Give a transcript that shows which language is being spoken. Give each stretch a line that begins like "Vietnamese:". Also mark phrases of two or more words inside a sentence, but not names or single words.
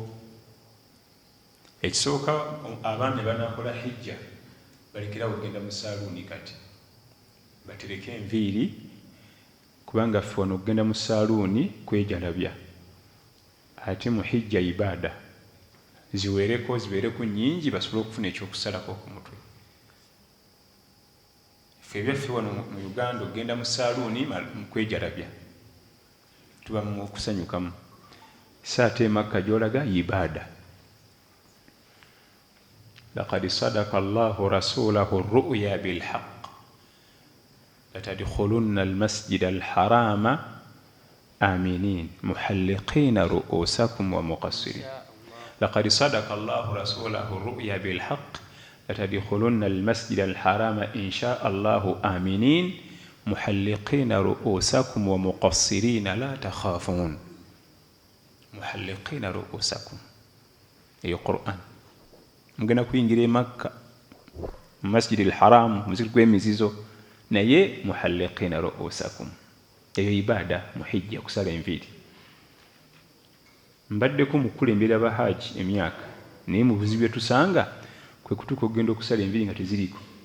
Ganda: Ekisooka abaami banaakola hijja balekerawo ogenda mu saaluuni, kati batereke enviiri, kubanga ffe wano okugenda mu saaluuni kwejalabya, ate mu hijja ibaada zibeereko nnyingi basobole okufuna ekyokusalako ku mutwe. Ffe ebyaffe wano mu Uganda okugenda mu saaluuni mu kwejalabya, tuba mu kusanyukamu. So ate e Makka gy'olaga ibaada.
Arabic: لقد صدق الله رسوله الرؤيا بالحق لتدخلن المسجد الحرام آمنين محلقين رؤوسكم ومقصرين. لقد صدق الله رسوله الرؤيا بالحق لتدخلن المسجد الحرام إن شاء الله آمنين محلقين رؤوسكم ومقصرين لا تخافون. محلقين رؤوسكم أي قرآن.
Ganda: Mugenda kuyingira e Makka mu Masjid al-Haram, muzikiti gw'emizizo, naye
Arabic: محلقين رؤوسكم,
Ganda: eyo ibaada mu hijja, kusala enviiri. Mbaddeko mu kukulembera bahaaji emyaka, naye mu buzibu bye tusanga kwe kutuuka okugenda okusala enviiri nga teziriiko.